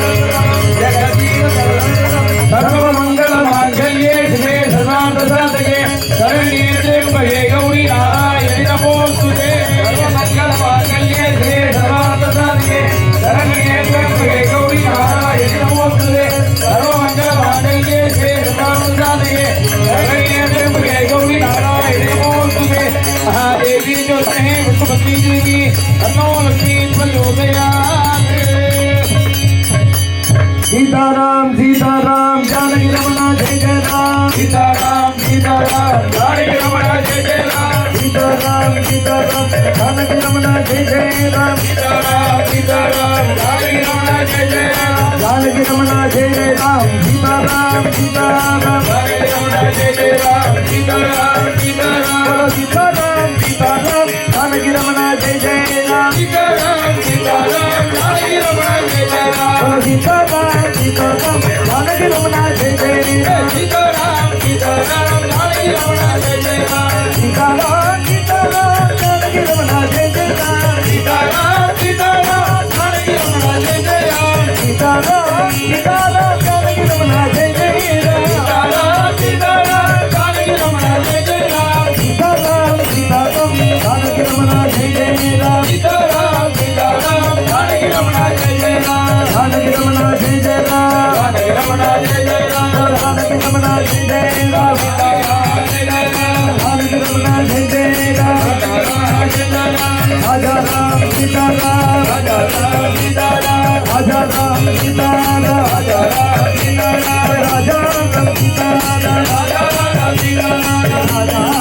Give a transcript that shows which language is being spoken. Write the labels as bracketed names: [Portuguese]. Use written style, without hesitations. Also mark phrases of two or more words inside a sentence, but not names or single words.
[Sanskrit] सर्वमंगल मांगल्ये शिवे सर्वार्थसाधके शरण्ये त्र्यंबके गौरी नारायणि नमोस्तुते सर्वमंगल मांगल्ये शिवे सर्वार्थसाधके शरण्ये त्र्यंबके गौरी नारायणि नमोस्तुते सर्वमंगल मांगल्ये शिवे सर्वार्थसाधके शरण्ये त्र्यंबके गौरी नारायणि नमोस्तुते महादेव உதயாது [Hindi] सीताराम सीताराम जानकी रमना जय जय राम सीताराम सीताराम जानकी रमना जय जय राम सीताराम सीताराम जानकी रमना जय जय राम सीताराम सीताराम जानकी रमना जय जय राम जानकी रमना जय जय राम सीताराम सीताराम जानकी रमना जय जय राम सीताराम सीताराम बोलो सीताराम सीताराम जानकी रमना जय जय राम सीताराम सीताराम जानकी रमना जय जय राम बोलो सीताराम सीताराम जानकी रमना जय जय राम सीताराम सीताराम जानकी रमना जय जय राम सीताराम सीताराम जानकी रमना जय जय राम सीताराम सीताराम जानकी रमना जय जय राम सीताराम सीताराम जानकी रमना जय जय राम सीताराम सीताराम जानकी रमना जय जय राम सीताराम सीताराम जानकी रमना जय जय राम सीताराम सीताराम जानकी रमना जय जय राम जानकी रमना जय जय राम जानकी रमना जय जय राम जानकी रमना जय जय राम जानकी रमना जय जय राम राजा राम सीताराम राजा राम सीताराम राजा राम सीताराम राजा राम सीताराम राजा राम सीताराम राजा राम सीताराम राजा